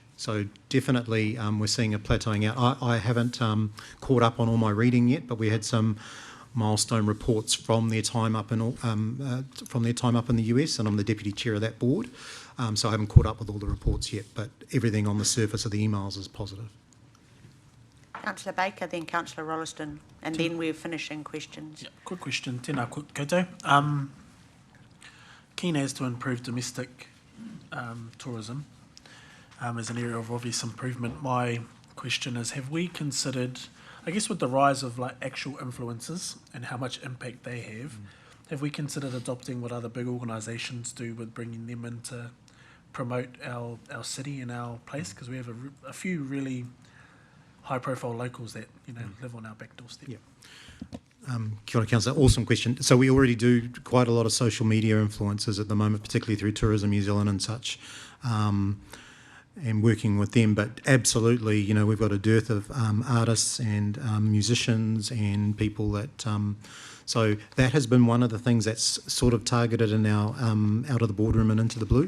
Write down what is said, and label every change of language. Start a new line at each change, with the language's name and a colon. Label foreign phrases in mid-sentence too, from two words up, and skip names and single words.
English: So definitely we're seeing a plateauing out. I haven't caught up on all my reading yet, but we had some milestone reports from their time up in the US, and I'm the deputy chair of that board. So I haven't caught up with all the reports yet, but everything on the surface of the emails is positive. Councillor Baker, then Councillor Rolleston, and then we're finishing questions. Yeah, quick question.
Māori: Tēnā koutou.
English: Keen as to improve domestic tourism as an area of obvious improvement. My question is, have we considered, I guess with the rise of actual influencers and how much impact they have we considered adopting what other big organisations do with bringing them in to promote our city and our place? Because we have a few really high-profile locals that live on our back doorstep. Yeah.
Māori: Kia ora,
English: Councillor. Awesome question. So we already do quite a lot of social media influencers at the moment, particularly through Tourism New Zealand and such, and working with them. But absolutely, we've got a dearth of artists and musicians and people that... so that has been one of the things that's sort of targeted in our Out of the Boardroom and Into the Blue.